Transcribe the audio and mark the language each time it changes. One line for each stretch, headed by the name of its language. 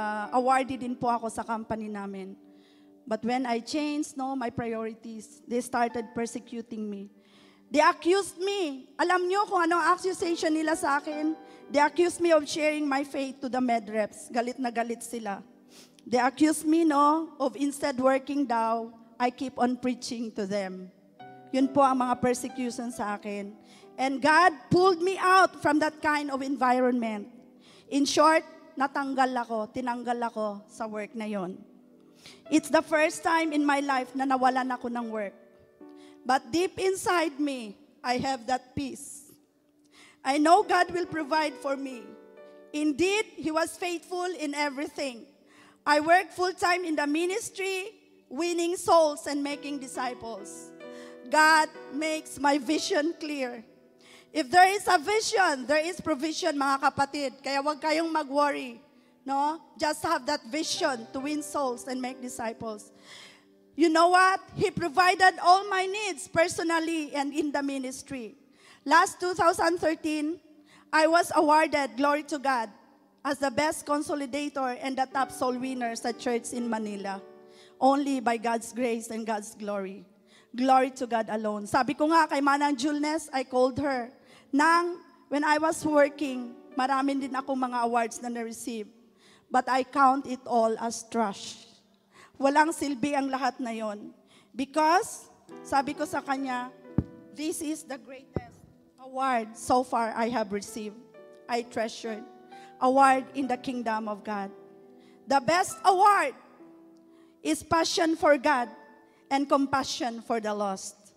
Filipino: Awarded din po ako sa company namin.
English: But when I changed, no, my priorities, they started persecuting me. They accused me.
Filipino: Alam nyo kung anong accusation nila sa akin?
English: They accused me of sharing my faith to the med reps.
Filipino: Galit na galit sila.
English: They accused me, no, of instead working daw, I keep on preaching to them.
Filipino: Yun po ang mga persecution sa akin.
English: And God pulled me out from that kind of environment.
Filipino: In short, tinanggal ako sa work na yon.
English: It's the first time in my life
Filipino: na nawalan ako ng
English: work. But deep inside me, I have that peace. I know God will provide for me. Indeed, He was faithful in everything. I work full-time in the ministry, winning souls and making disciples. God makes my vision clear. If there is a vision, there is provision,
Filipino: mga kapatid. Kaya wag kayong mag-worry.
English: No? Just have that vision to win souls and make disciples. You know what? He provided all my needs personally and in the ministry. Last 2013, I was awarded, glory to God, as the best consolidator and the top soul winner sa church in Manila. Only by God's grace and God's glory. Glory to God alone.
Filipino: Sabi ko nga kay Manang Julnes,
English: I called her. When I was working,
Filipino: marami din akong mga awards na na-receive.
English: but I count it all as trash.
Filipino: Walang silbi ang lahat na yon.
English: Because,
Filipino: sabi ko sa kanya,
English: this is the greatest award so far I have received. I treasured. Award in the kingdom of God. The best award is passion for God and compassion for the lost.